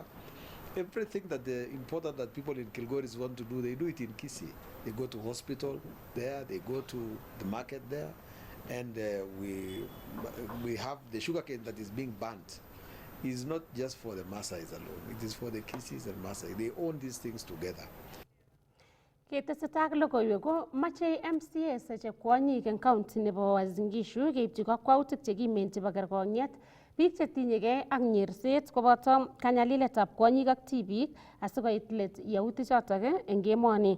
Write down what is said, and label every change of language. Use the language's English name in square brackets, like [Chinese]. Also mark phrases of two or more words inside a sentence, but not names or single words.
[English] Everything that important that people in Kilgoris want to do, they do it in Kisii. They go to hospital there, they go to the market there, and we have the sugarcane that is being burnt. It's not just for the Maasais alone, it is for the Kisiis and Maasai. They own these things together. [Kalenjin] Ketesetai logoiwek ko mache MCA che kwonyik eng county nebo Uasin Gishu keipchi kakwautik chekimen chebo kergong'et biik chetinyegei ak nyerset koboto kanyaliletab kwonyik ak tibik asikoit let yautichotok eng emoni.